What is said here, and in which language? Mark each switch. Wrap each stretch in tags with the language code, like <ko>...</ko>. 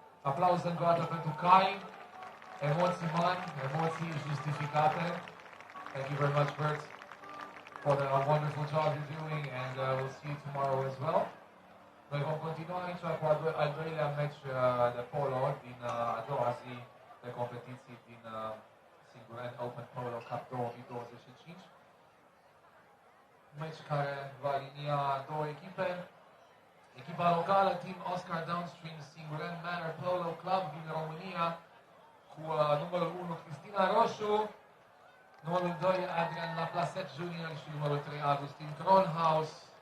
<ro>Aplauze încă o dată pentru Kai. Emoții mari, emoții justificate.</ro> <en>Thank you very much, Bert, for the wonderful job you're doing, and we'll see you tomorrow as well.</en> <ro>Noi vom continua aici cu al doilea match de polo din a doua zi de competiții din Singureni Open Polo Cup 2025. Match care va alinia două echipe. Echipa locală, Team Oscar Downstream Singureni Manor Polo Club din România, cu numărul 1 Cristina Roșu, numărul 2 Adrian Laplaset Junior și numărul 3 Agustin Kronhaus.</ro>